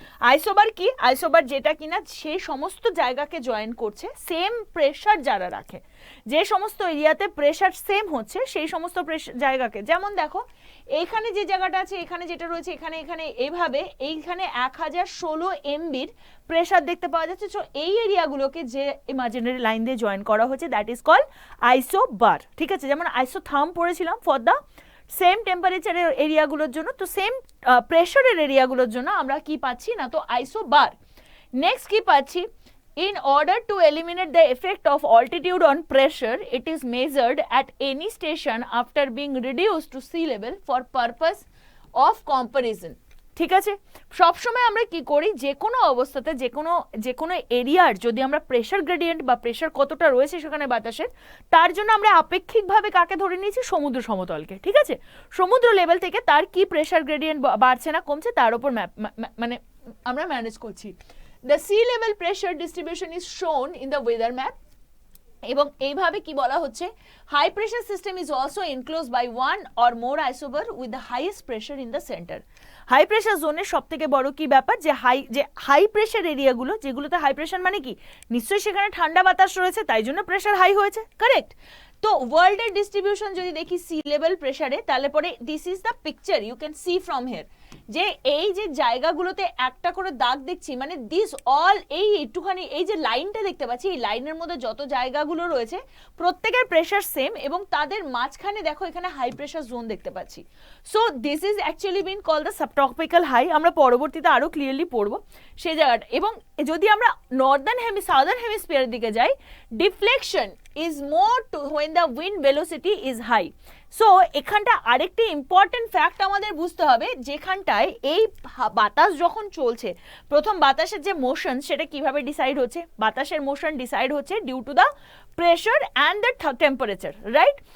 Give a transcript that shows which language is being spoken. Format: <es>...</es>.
<bn>Isobar কি, isobar যেটা কিনা সেই সমস্ত জায়গাকে জয়েন করছে, সেম প্রেশার যারা রাখে, যে সমস্ত এরিয়াতে প্রেশার সেম হচ্ছে সেই সমস্ত জায়গাকে, যেমন দেখো এইখানে যে জায়গাটা আছে, এখানে যেটা রয়েছে, এখানে এখানে এইভাবে এইখানে 1016 MBর প্রেশার দেখতে পাওয়া যাচ্ছে। সো এই এরিয়াগুলোকে যে ইমাজিনারি লাইন দিয়ে জয়েন করা হচ্ছে দ্যাট ইজ কল আইসোবার, ঠিক আছে। যেমন আইসোথার্ম পড়েছিলাম ফর দ্য সেম টেম্পারেচারের এরিয়াগুলোর জন্য, তো সেম প্রেশারের এরিয়াগুলোর জন্য আমরা কি পাচ্ছি না তো আইসোবার। নেক্সট কি পাচ্ছি,</bn> <en>in order to eliminate the effect of altitude on pressure, it is measured at any station after being reduced to sea level for purpose of comparison.</en> <bn>ঠিক আছে, সবসময় আমরা কি করি, যে কোনো অবস্থাতে যে কোনো এরিয়ার যদি আমরা প্রেশার গ্রেডিয়েন্ট বা প্রেশার কতটা রয়েছে সেখানে বাতাসের, তার জন্য আমরা আপেক্ষিকভাবে কাকে ধরে নিয়েছি, সমুদ্র সমতলকে। ঠিক আছে, সমুদ্র লেভেল থেকে তার কি প্রেশার গ্রেডিয়েন্ট বাড়ছে না কমছে তার উপর মানে আমরা ম্যানেজ করছি।</bn> <en>The sea level pressure distribution is shown in the weather map.</en> <bn>এবং এইভাবে কি বলা হচ্ছে,</bn> <en>High pressure system is also enclosed by one or more isobar with the highest pressure in the centre.</en> <bn>High pressure জোনের সব থেকে বড় কি ব্যাপার, যে হাই প্রেশার এরিয়াগুলো, যেগুলোতে হাই প্রেশার মানে কি, নিশ্চয়ই সেখানে ঠান্ডা বাতাস রয়েছে, তাই জন্য প্রেশার হাই হয়েছে, কারেক্ট। তো ওয়ার্ল্ডের ডিস্ট্রিবিউশন যদি দেখি সি লেভেল প্রেশারে, তাহলে পরে</bn> <en>this is the picture you can see from here,</en> <bn>যে এই যে জায়গাগুলোতে একটা করে দাগ দেখছি, মানে দিস অল, এই একটুখানি এই যে লাইনটা দেখতে পাচ্ছি, এই লাইনের মধ্যে যত জায়গাগুলো রয়েছে প্রত্যেকের প্রেশার সেম, এবং তাদের মাঝখানে দেখো এখানে হাই প্রেশার জোন দেখতে পাচ্ছি।</bn> <en>So this is actually been call the subtropical high.</en> <bn>আমরা পরবর্তীতে আরো ক্লিয়ারলি পড়বো সেই জায়গাটা। এবং যদি আমরা সাউদার্ন হেমিস্ফিয়ারের দিকে যাই,</bn> <en>Deflection is more to when the wind velocity is high.</en> <bn>So এখানটা আরেকটি ইম্পর্টেন্ট ফ্যাক্ট আমাদের বুঝতে হবে, যেখানটায় এই বাতাস যখন চলছে, প্রথম বাতাসের যে মোশন সেটা কিভাবে ডিসাইড হচ্ছে, বাতাসের মোশন ডিসাইড হচ্ছে due to the pressure and the temperature, right.</bn>